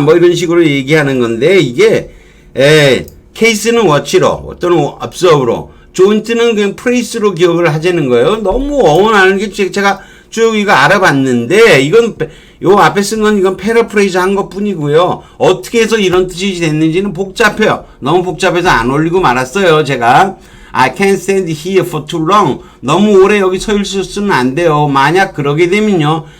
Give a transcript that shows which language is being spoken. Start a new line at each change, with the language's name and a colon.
Korean: 뭐 이런 식으로 얘기하는 건데 이게 케이스는 워치로 또는 observe로 조인트는 그냥 프레이스로 기억을 하자는 거예요. 너무 어원하는 게 제가 쭉 이거 알아봤는데 이건 요 앞에 쓴 건 이건 패러프레이즈 한 것 뿐이고요. 어떻게 해서 이런 뜻이 됐는지는 복잡해요. 너무 복잡해서 안 올리고 말았어요. 제가
English: I can't stand here for too long.
Korean: 너무 오래 여기 서 있을 수는 안 돼요. 만약 그러게 되면요.